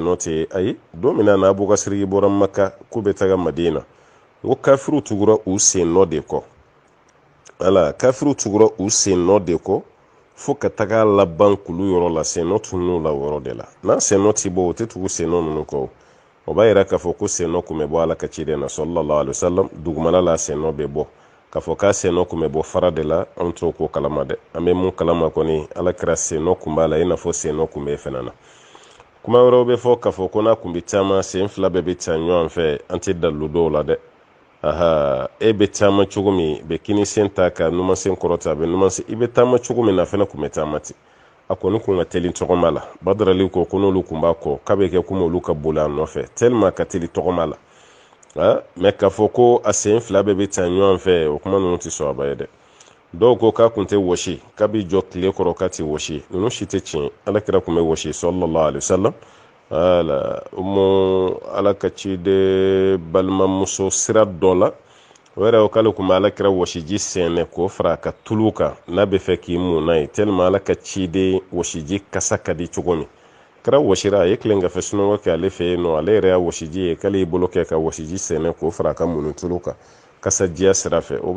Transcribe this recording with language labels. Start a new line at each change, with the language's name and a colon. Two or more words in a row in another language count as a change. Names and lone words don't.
Bambara: nɔ tɛ ayi don min na n'a bɔ ka sirigi bɔra maka k'u bɛ taga madina n ko kafiriw tugura u sen nɔ de kɔ kafiriw tugura u sen nɔ de kɔ fo ka taga laban kulu yɔrɔ la sen nɔ tunun'u la o yɔrɔ de la n'a sen nɔ ti bɔ o tɛ tugu sen nɔ ninnu kɔ o b'a yira k'a fɔ ko sen nɔ kun bɛ bɔ ala ka ciden na
Arabic: صلى الله عليه وسلم
Bambara: dugumala la sen nɔ bɛ bɔ k'a fɔ k'a sen nɔ kun bɛ bɔ fara de la an t'o ko kalama dɛ an bɛ mun kalama kɔni ala kɛra sen nɔ kun b'a la i n'a fɔ sen nɔ kun bɛ fɛnɛ na kuma wɛrɛw bɛ fɔ k'a fɔ ko n'a kun bɛ taama sen 2 bɛɛ bɛ taa ɲɔgɔn fɛ an tɛ dalilu dɔw la dɛ e bɛ taama cogo min bɛ kini sen ta ka numansen kɔrɔta a bɛ numansen i bɛ taama cogo min na fɛnɛ kun bɛ taama ten a kɔni kun ka teli tɔgɔma la badarali ko n'olu kun b'a kɔ k'a bɛ kɛ komi olu ka boli a nɔfɛ tellement ka teli tɔgɔma la mais k'a fɔ ko a sen 2 bɛɛ bɛ taa ɲɔgɔn fɛ o kuma ninnu tɛ sɔn a ba ye dɛ dɔw ko k'a kun tɛ wɔsi k'a bɛ jɔ tile kɔrɔ k'a tɛ wɔsi ninnu si tɛ tiɲɛ ala kira kun bɛ wɔsi
Arabic: صلى الله عليه وسلم
Bambara: ala ka ciden balimamuso sira dɔ la o yɛrɛ o k'ale kun bɛ ala kira wɔsiji sɛnɛ k'o fara a ka tulu kan n'a bɛ fɛ k'i mun n'a ye tellement ala ka ciden wɔsiji kasa ka di cogo min kɛra wɔsira a ye tilen ka fɛ sunɔgɔ kɛ ale fɛ yen nɔ ale yɛrɛ y'a wɔsiji ye k'ale y'i bolo kɛ ka wɔsiji sɛnɛ k'o fara a ka munu tulu kan kasa diya sira fɛ o b'a